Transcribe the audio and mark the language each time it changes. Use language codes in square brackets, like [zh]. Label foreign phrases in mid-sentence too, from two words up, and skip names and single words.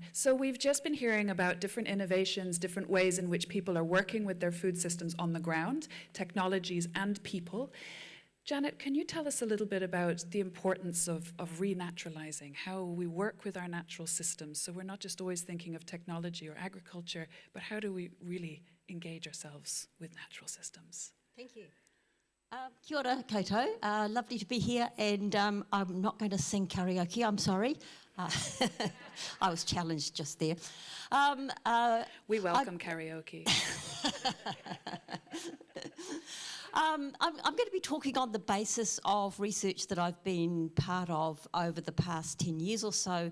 [en] So we've just been hearing about different innovations, different ways in which people are working with their food systems on the ground, technologies and people. Janet, can you tell us a little bit about the importance of renaturalizing, how we work with our natural systems, so we're not just always thinking of technology or agriculture, but how do we really engage ourselves with natural systems? Thank you. [mi] Kia ora koutou. [en] Lovely to be here, and I'm not going to sing karaoke, I'm sorry. I was challenged just there. We welcome karaoke. I'm going to be talking on the basis of research that I've been part of over the past 10 years or so.